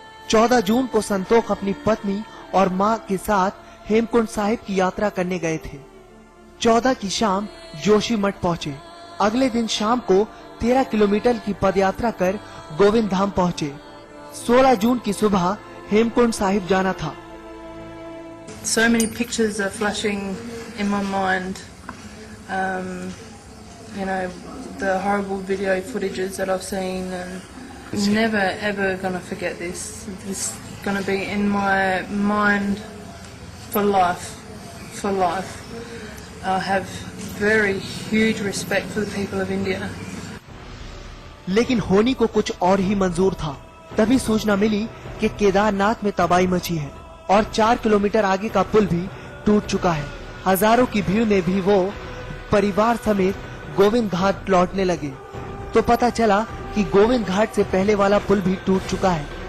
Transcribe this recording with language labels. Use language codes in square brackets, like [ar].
[hi] 14 जून को संतोख अपनी पत्नी और मां के साथ हेमकुंड साहिब की यात्रा करने गए थे। 14 की शाम जोशी मठ पहुँचे। अगले दिन शाम को 13 किलोमीटर की पदयात्रा कर गोविंद धाम पहुँचे। 16 जून की सुबह हेमकुंड साहिब जाना था। [en] So many pictures are flashing in my mind. You know, the horrible video footages that I've seen, and never ever gonna forget this. This is gonna be in my mind for life. For life. I have very huge respect for the people of India. [hi] लेकिन होनी को कुछ और ही मंजूर था। तभी सूचना मिली कि केदारनाथ में तबाही मची है और 4 किलोमीटर आगे का पुल भी टूट चुका है। हजारों की भीड़ में भी वो परिवार समेत गोविंद घाट लौटने लगे तो पता चला कि गोविंद घाट से पहले वाला पुल भी टूट चुका है।